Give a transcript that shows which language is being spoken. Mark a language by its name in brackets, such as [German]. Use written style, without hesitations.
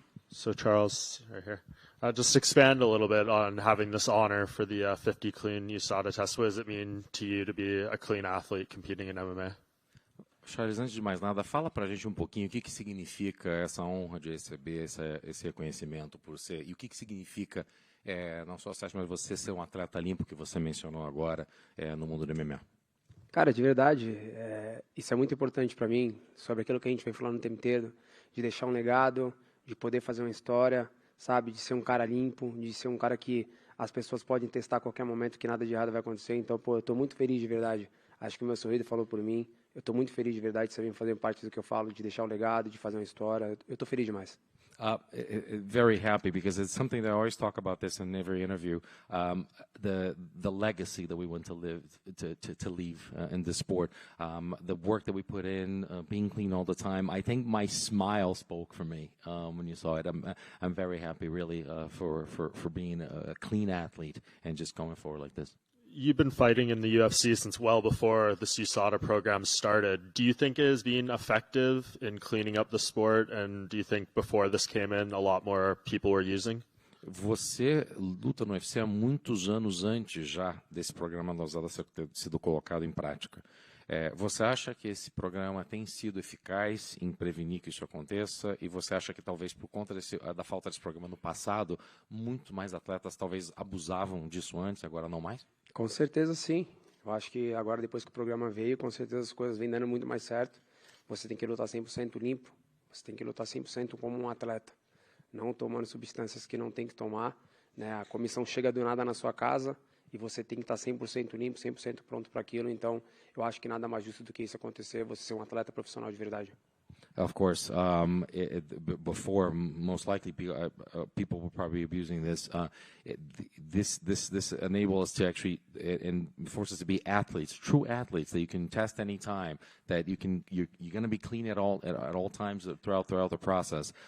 [English] So Charles, right here, just expand a little bit on having this honor for the 50 clean USADA test. What does it mean to you to be a clean athlete competing in MMA? [Portuguese] Charles, antes de mais nada, fala pra gente um pouquinho o que significa essa honra de receber esse reconhecimento por ser, e o que significa, não só mas você ser um atleta limpo, que você mencionou agora, no mundo do MMA. Cara, de verdade, isso é muito importante para mim, sobre aquilo que a gente vem falando o tempo inteiro, de deixar um legado, de poder fazer uma história, sabe, de ser um cara limpo, de ser um cara que as pessoas podem testar a qualquer momento, que nada de errado vai acontecer. Então, pô, eu estou muito feliz de verdade. Acho que o meu sorriso falou por mim. Eu estou muito feliz de verdade de saber fazer parte do que eu falo, de deixar um legado, de fazer uma história. Eu estou feliz demais. [English] Very happy, because it's something that I always talk about this in every interview. The legacy that we want to live to leave in this sport, the work that we put in, being clean all the time. I think my smile spoke for me when you saw it. I'm very happy, really, for being a clean athlete and just going forward like this. You've been fighting in the UFC since well before this USADA program started. Do you think it has been effective in cleaning up the sport? And do you think before this came in, a lot more people were using? [Portuguese] Você luta no UFC há muitos anos antes já desse programa da USADA ter sido colocado em prática. Você acha que esse programa tem sido eficaz em prevenir que isso aconteça? E você acha que talvez por conta da falta desse programa no passado, muito mais atletas talvez abusavam disso antes, agora não mais? Com certeza sim. Eu acho que agora, depois que o programa veio, com certeza as coisas vêm dando muito mais certo. Você tem que lutar 100% limpo, você tem que lutar 100% como um atleta, não tomando substâncias que não tem que tomar, né? A comissão chega do nada na sua casa e você tem que estar 100% limpo, 100% pronto para aquilo. Então, eu acho que nada mais justo do que isso acontecer, você ser um atleta profissional de verdade. [English] Of course, before, most likely people were probably abusing this. This enables us to actually and forces us to be athletes, true athletes that you can test any time. That you're going to be clean at all times throughout the process.